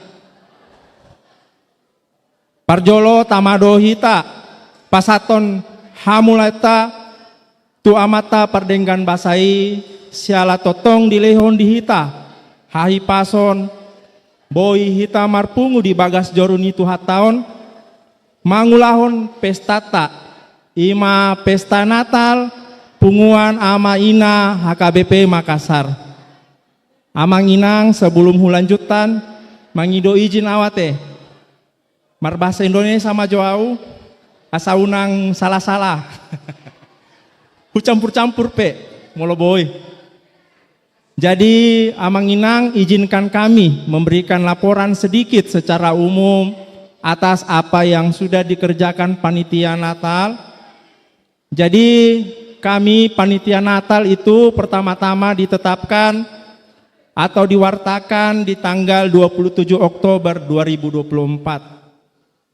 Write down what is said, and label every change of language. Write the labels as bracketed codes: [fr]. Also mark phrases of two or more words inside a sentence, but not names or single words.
[bbc] Parjolo Tamado Hita Pasaton Hamulata tu amata pardenggan basai siala totong di lehon dihita hahi pason boy hita marpungu di bagas joruni tu hataon mangulahon pestata ima pesta Natal punguan ama ina HKBP Makassar. Amang inang sebelum hulanjutan mangido izin awate mar bahasa Indonesia sama jauh asa unang salah-salah ku campur-campur pe molo boy. [id] Jadi amang inang izinkan kami memberikan laporan sedikit secara umum atas apa yang sudah dikerjakan panitia Natal. Jadi kami panitia Natal itu pertama-tama ditetapkan atau diwartakan di tanggal 27 Oktober 2024.